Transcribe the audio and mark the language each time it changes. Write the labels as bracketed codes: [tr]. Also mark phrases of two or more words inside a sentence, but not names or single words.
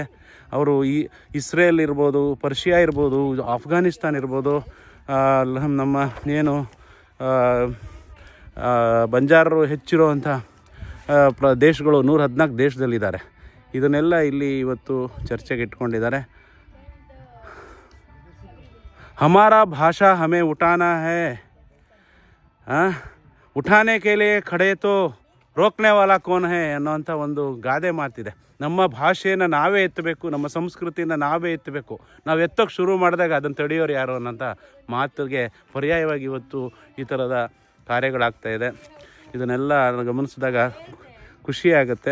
[kn] ಅವರು ಈ ಇಸ್ರೇಲ್ ಇರ್ಬೋದು, ಪರ್ಷಿಯಾ ಇರ್ಬೋದು, ಆಫ್ಘಾನಿಸ್ತಾನ್ ಇರ್ಬೋದು, ನಮ್ಮ ಏನು ಬಂಜಾರರು ಹೆಚ್ಚಿರುವಂಥ ದೇಶಗಳು 114 ದೇಶದಲ್ಲಿದ್ದಾರೆ. ಇದನ್ನೆಲ್ಲ ಇಲ್ಲಿ ಇವತ್ತು ಚರ್ಚೆಗೆ ಇಟ್ಕೊಂಡಿದ್ದಾರೆ. [hi] हमारा भाषा हमें उठाना है, उठाने के लिए खड़े तो रोकने वाला कौन है [kn] ಅನ್ನೋಂಥ ಒಂದು ಗಾದೆ ಮಾತಿದೆ. ನಮ್ಮ ಭಾಷೆಯನ್ನು ನಾವೇ ಎತ್ತಬೇಕು, ನಮ್ಮ ಸಂಸ್ಕೃತಿಯನ್ನು ನಾವೇ ಎತ್ತಬೇಕು. ನಾವು ಎತ್ತೋಕ್ಕೆ ಶುರು ಮಾಡಿದಾಗ ಅದನ್ನು ತಡೆಯೋರು ಯಾರು ಅನ್ನೋಂಥ ಮಾತಿಗೆ ಪರ್ಯಾಯವಾಗಿ ಇವತ್ತು ಈ ಥರದ ಕಾರ್ಯಗಳಾಗ್ತಾಯಿದೆ. ಇದನ್ನೆಲ್ಲ ಗಮನಿಸಿದಾಗ ಖುಷಿಯಾಗುತ್ತೆ.